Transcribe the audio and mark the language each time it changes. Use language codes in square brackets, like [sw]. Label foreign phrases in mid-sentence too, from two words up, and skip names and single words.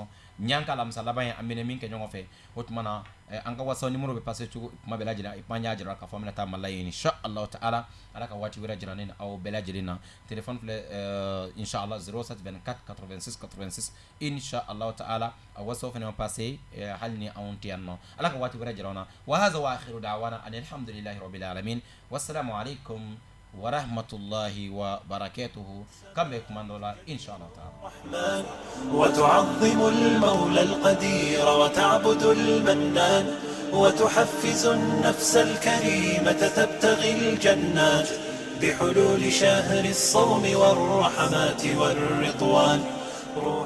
[bm] nin y'an ka alamisa laban ye an bɛna min kɛ ɲɔgɔn fɛ o tuma na an ka whatsapp numéro bɛ passer cogo kuma bɛɛ lajɛlen i y'a jira k'a fɔ an bɛna taa mala ye [ar] إن شاء الله تعالى [bm] ala ka waati wɛrɛ jira ne ni aw bɛɛ lajɛlen na téléphone filɛ inshallah 07 24 86 86 [ar] إن شاء الله تعالى [bm] a whatsapp fɛnɛ passer hali ni anw tɛ yan nɔ ala ka waati wɛrɛ jira na [ar] وهذا وآخر دعوانا الحمد لله رب العالمين السلام عليكم ورحمة الله وبركاته كم يكمن الله إن شاء الله تعالى وتعظم المولى القدير وتعبد المنان وتحفز النفس الكريمة تبتغي الجنات بحلول شهر الصوم والرحمات والرضوان روح